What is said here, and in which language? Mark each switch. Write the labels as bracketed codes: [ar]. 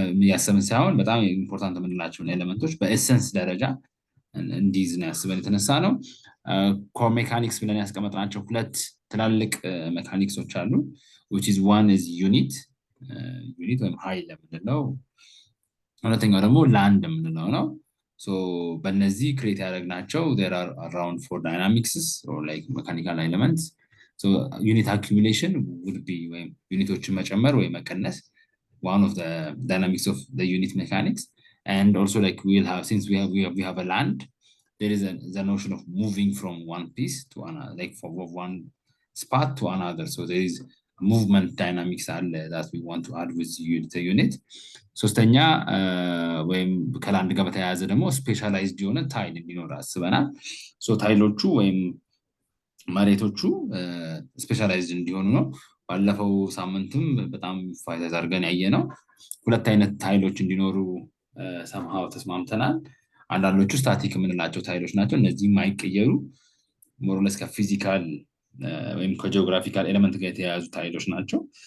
[am] ያሰብን ሳይሆን በጣም ኢምፖርታንት የምንላቸውን ኤሌመንቶች በኤሰንስ ደረጃ እንዲይዝ ነው ያስበን የተነሳ ነው። ኮር ሜካኒክስ ብለን ያስቀመጥናቸው 2 ትላልቅ ሜካኒክሶች አሉ, [en] which is one is unit [am] ወይም ኃይል የምንለው፣ ሁለተኛው ደግሞ ላንድ የምንለው ነው። So በእነዚህ ክሬት ያደረግናቸው [en] there are around 4 dynamics or like mechanical elements. So unit accumulation would be [am] ወይም ዩኒቶችን መጨመር ወይ መቀነስ, [en] one of the dynamics of the unit mechanics. And also like we'll have, since we have a land, there is the notion of moving from one piece to another, like from one spot to another. So there is movement dynamics that we want to add with the unit. [am] ሶስተኛ ወይም ከላንድ ጋር በተያያዘ ደግሞ ስፔሻላይዝድ የሆነ ታይል እንዲኖር አስበናል። ሶ ታይሎቹ ወይም መሬቶቹ ስፔሻላይዝድ እንዲሆኑ ነው። ባለፈው ሳምንትም በጣም ፋይዳ አድርገን ያየነው 2 አይነት ታይሎች እንዲኖሩ somehow ተስማምተናል። አንዳንዶቹ ስታቲክ የምንላቸው ታይሎች ናቸው። እነዚህ የማይቀየሩ more or less ከፊዚካል ወይም ከጂኦግራፊካል ኤሌመንት ጋር የተያያዙ ታይሎች ናቸው።